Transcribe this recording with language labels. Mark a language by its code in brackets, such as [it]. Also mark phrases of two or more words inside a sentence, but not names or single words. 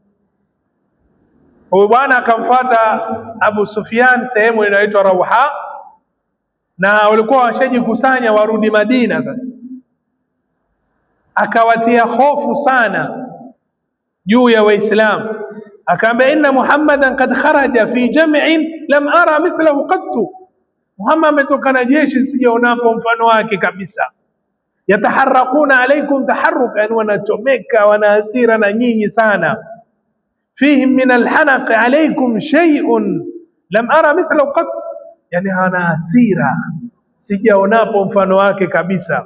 [sw] Huyu bwana akamfuata Abu Sufyan sehemu inayoitwa Rawha, na walikuwa washajikusanya warudi Madina. Sasa akawatia hofu sana juu ya Waislamu, akaambia [ar] إن محمدا قد خرج في جمع لم أر مثله قط, [sw] Muhammad ametoka na jeshi sijaonapo mfano wake kabisa. [ar] يتحرقون عليكم تحرقا, [sw] yani wanachomeka, wana hasira na nyinyi sana. [ar] فيهم من الحنق عليكم شيء لم أر مثله قط, [sw] yani hana hasira sijaonapo mfano wake kabisa.